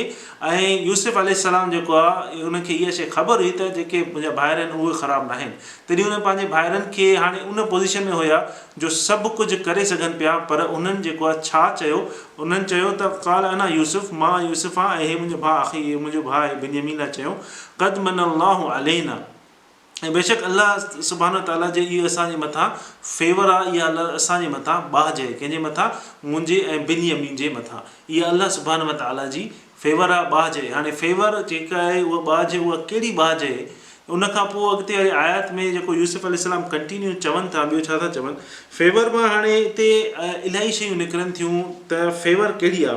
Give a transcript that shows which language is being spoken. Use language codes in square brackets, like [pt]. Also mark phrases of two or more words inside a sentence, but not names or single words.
[sd] ऐं यूसुफ अलैहिस्सलाम जेको आहे उनखे इहा शइ ख़बर हुई त जेके मुंहिंजा भाइर आहिनि उहे ख़राबु न आहिनि। तॾहिं उन पंहिंजे भाइरनि खे, हाणे उन पोज़ीशन में हुया जो सभु कुझु करे सघनि पिया, पर उन्हनि जेको आहे छा चयो, उन्हनि चयो त [ar] قال أنا يوسف, [sd] मां यूसुफ आहियां, ऐं हे मुंहिंजो भाउ, आख़िर हे मुंहिंजो भाउ आहे बिन्यामीन लाइ चयो [ar] قد منّ الله علينا, [sd] ऐं बेशक अल्लाह सुब्हानो ताला जे इहो असांजे मथां फेवर आहे, इहा अल्लाह असांजे मथां बाहि आहे, कंहिंजे मथां, मुंहिंजे ऐं बिन्यामीन जे मथां, इहा अल्लाह सुब्हानो ताला जी फेवर आहे, बाहि आहे। हाणे फेवर जेका आहे उहा बाहि, उहा कहिड़ी बाहि आहे? उनखां पोइ अॻिते वारी आयत में जेको यूसुफ अलैहिस्सलाम कंटिन्यू चवनि था, ॿियो छा था चवनि फेवर मां, हाणे हिते इलाही शयूं निकिरनि थियूं त फेवर कहिड़ी आहे।